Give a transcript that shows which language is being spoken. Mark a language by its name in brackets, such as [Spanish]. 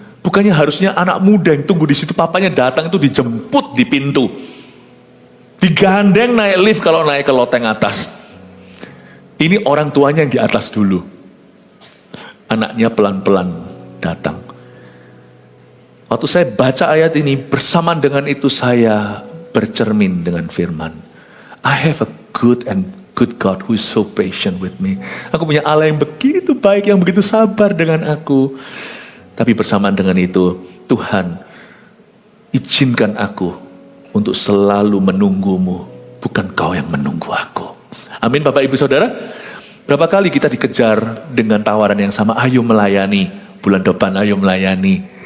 [Indonesian] Bukannya harusnya anak muda yang tunggu di situ, papanya datang itu dijemput di pintu, digandeng naik lift kalau naik ke loteng atas. Ini orang tuanya yang di atas dulu, anaknya pelan-pelan datang. Waktu saya baca ayat ini, bersamaan dengan itu saya bercermin dengan firman. [English] I have a good God who is so patient with me. [Indonesian] Aku punya Allah yang begitu baik, yang begitu sabar dengan aku. Tapi bersamaan dengan itu, Tuhan, izinkan aku untuk selalu menunggumu, bukan kau yang menunggu aku. Amin Bapak Ibu Saudara. Berapa kali kita dikejar dengan tawaran yang sama, ayo melayani, bulan depan ayo melayani.